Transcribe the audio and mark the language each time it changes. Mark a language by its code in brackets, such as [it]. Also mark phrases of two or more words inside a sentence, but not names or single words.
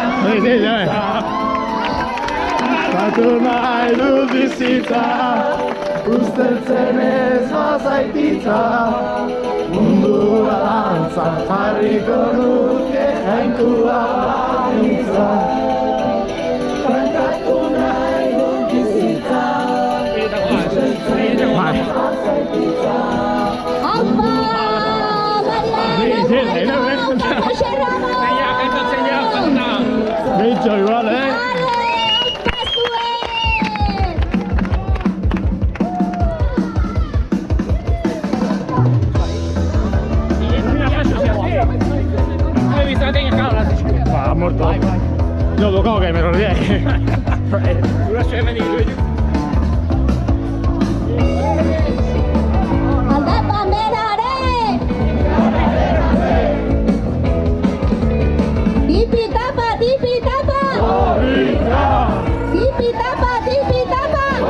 [eu] Satu mai lulusita Usteltzen ez bazaititza mundua dantzan jarriko nuke jaintua banitza kantatu nahi dut bizitza usteltzen ez bazaititza Aupa! Gehitxo igual, [es] Va, muerto. No, tocado que me rodeé. Anda pamerare! Tipi tapa, tipi tapa! Tipi tapa, tipi tapa!